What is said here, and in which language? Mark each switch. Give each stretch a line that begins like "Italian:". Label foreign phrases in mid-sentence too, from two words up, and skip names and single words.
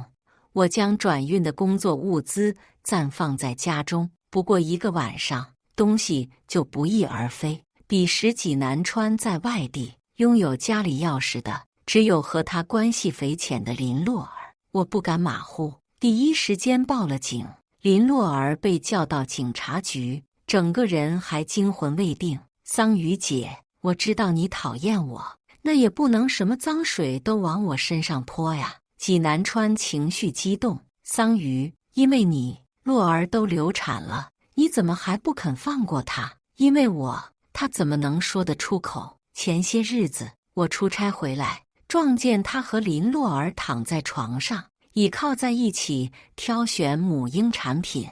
Chinese: 我將轉運的工作物資暫放在家中，不過1個晚上，東西就不翼而飛。彼時濟南川在外地，擁有家裡鑰匙的只有和他關係匪淺的林洛兒。我不敢馬虎，第一時間報了警。林洛兒被叫到警察局，整個人還驚魂未定。桑榆姐，我知道你討厭我，那也不能什麼髒水都往我身上潑呀。濟南川情緒激動，桑榆，因為你，洛兒都流產了，你怎麼還不肯放過她？因為我，他怎麼能說得出口？前些日子我出差回來，撞見他和林洛兒躺在床上，倚靠在一起挑選母嬰產品。